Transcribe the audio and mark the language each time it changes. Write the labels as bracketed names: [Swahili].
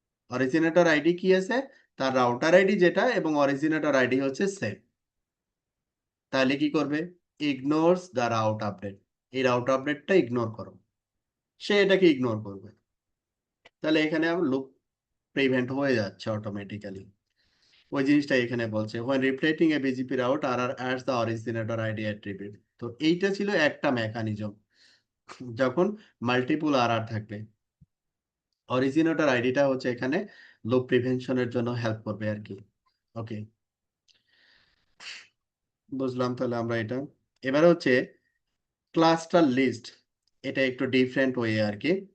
[Bangla] Originator ID কি আছে, তার রাউটার আইডি যেটা এবং অরিজিনেটর আইডি হচ্ছে সেম। তাহলে কি করবে, [English] ignores the route update, [Bangla] এই রাউট আপডেটটা ইগনোর করো, সে এটাকে ইগনোর করবে। তাহলে এখানে লুপ প্রিভেন্ট হয়ে যাচ্ছে অটোমেটিক্যালি। ওই জিনিসটা এখানে বলছে [English] when replicating a BGP route RR adds the originator ID attribute। [Bangla] তো এইটা ছিল একটা মেকানিজম, যখন মাল্টিপুল আর থাকবে, অরিজিনেটর আইডিটা হচ্ছে এখানে লুপ প্রিভেনশনের জন্য হেল্প করবে আর কি। ওকে, বুঝলাম তাহলে আমরা এটা। এবার হচ্ছে ক্লাস্টার লিস্ট, এটা একটু ডিফারেন্ট ওয়ে আর কি।